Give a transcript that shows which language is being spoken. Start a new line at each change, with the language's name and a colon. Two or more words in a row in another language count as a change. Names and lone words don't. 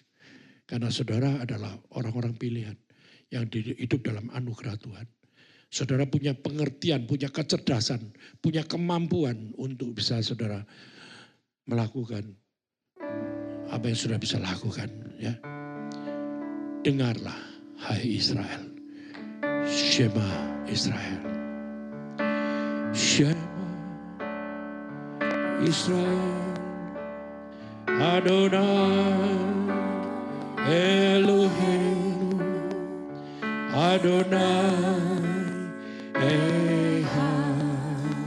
Indonesian: Karena saudara adalah orang-orang pilihan yang hidup dalam anugerah Tuhan. Saudara punya pengertian, punya kecerdasan, punya kemampuan untuk bisa saudara melakukan apa yang sudah bisa lakukan. Ya. Dengarlah, hai Israel.
Hebrew: שמע ישראל. שמע ישראל, אדוני, אלוהינו, אדוני, אחד.